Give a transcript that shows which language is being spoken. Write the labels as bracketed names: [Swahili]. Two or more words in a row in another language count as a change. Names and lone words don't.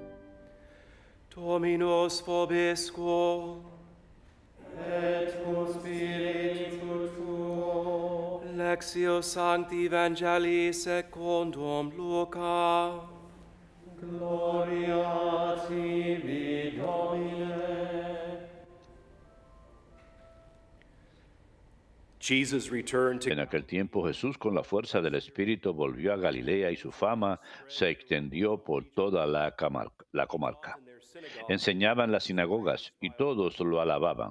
[Latin] Dominus vobiscum, et cum spiritu tuo. Lectio Sancti Evangelii secundum Luca. Gloria a tibi, Domine. [Spanish] En aquel tiempo Jesús, con la fuerza del Espíritu, volvió a Galilea y su fama se extendió por toda la comarca. Enseñaba en las sinagogas y todos lo alababan.